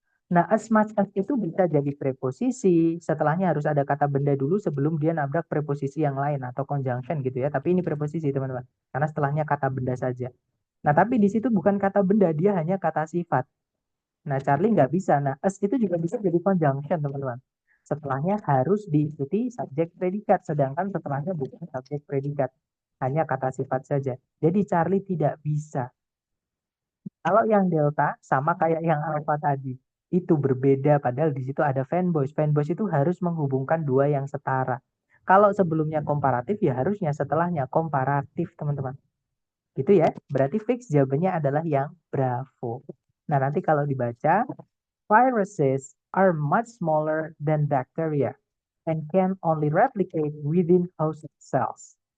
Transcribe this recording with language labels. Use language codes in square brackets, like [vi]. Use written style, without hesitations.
[id] Nah, as much as itu bisa jadi preposisi. Setelahnya harus ada kata benda dulu sebelum dia nabrak preposisi yang lain atau conjunction gitu ya. Tapi ini preposisi, teman-teman. Karena setelahnya kata benda saja. Nah, tapi di situ bukan kata benda, dia hanya kata sifat. Nah, Charlie nggak bisa. Nah, as itu juga bisa jadi conjunction, teman-teman. Setelahnya harus diikuti subjek predikat, sedangkan setelahnya bukan subjek predikat. Hanya kata sifat saja. Jadi Charlie tidak bisa. Kalau yang delta sama kayak yang alpha tadi. Itu berbeda padahal di situ ada fanboys. Fanboys itu harus menghubungkan dua yang setara. Kalau sebelumnya komparatif ya harusnya setelahnya komparatif, teman-teman. Gitu ya. Berarti fix jawabannya adalah yang bravo. Nah, nanti kalau dibaca, [en] viruses are much smaller than bacteria and can only replicate within host cells.